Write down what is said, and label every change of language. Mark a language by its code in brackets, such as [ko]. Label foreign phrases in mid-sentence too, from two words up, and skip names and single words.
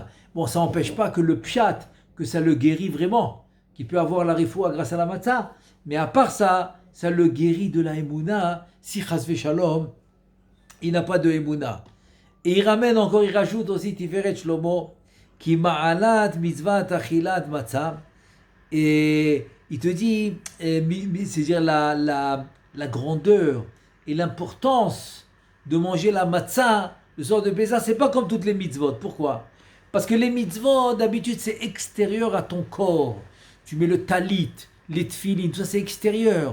[fr] Bon, ça n'empêche pas que le pshat, que ça le guérit vraiment, qu'il peut avoir la refoua grâce à la matzah. Mais à part ça, ça le guérit de la Emouna si [he] חס ושלום, [fr] il n'a pas de Emouna. Et il ramène encore, il rajoute aussi Tiferet Shlomo, qui [he] מעלת מצות אכילת מצה. [fr] Et il te dit, c'est-à-dire la grandeur et l'importance de manger la matzah le soir de Pessah, c'est pas comme toutes les mitzvot. Pourquoi? Parce que les mitzvot, d'habitude, c'est extérieur à ton corps. Tu mets le talit, les tfilin, tout ça c'est extérieur.